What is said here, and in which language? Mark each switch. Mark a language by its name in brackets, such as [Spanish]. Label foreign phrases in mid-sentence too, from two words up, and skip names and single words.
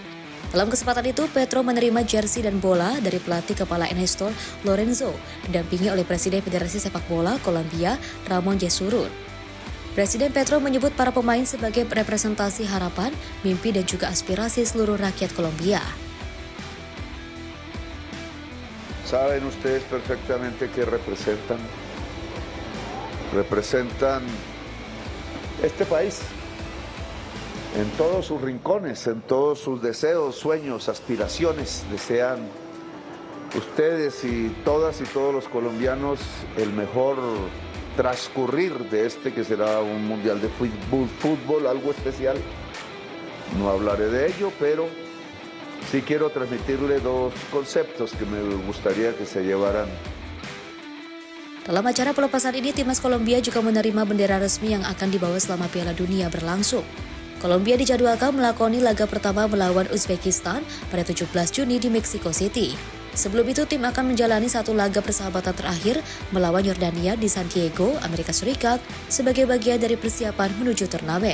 [Indonesian] Dalam kesempatan itu, Petro menerima jersey dan bola dari pelatih kepala Ernesto Lorenzo, didampingi oleh Presiden Federasi Sepak Bola Kolombia, Ramon Yesurún. Presiden Petro menyebut para pemain sebagai representasi harapan, mimpi, dan juga aspirasi seluruh rakyat Kolombia. [Spanish] Saben ustedes perfectamente que representan este país. En todos sus rincones, en todos sus deseos, sueños, aspiraciones, desean ustedes y todos los colombianos el mejor transcurrir de este que será un mundial de fútbol, algo especial. no hablaré de ello, pero sí quiero transmitirle dos conceptos que me gustaría que se llevaran. [Indonesian] Dalam acara pelepasan ini, timnas Kolombia juga menerima bendera resmi yang akan dibawa selama Piala Dunia berlangsung. Kolombia dijadwalkan melakoni laga pertama melawan Uzbekistan pada 17 Juni di Mexico City. Sebelum itu, tim akan menjalani satu laga persahabatan terakhir melawan Yordania di San Diego, Amerika Serikat, sebagai bagian dari persiapan menuju turnamen.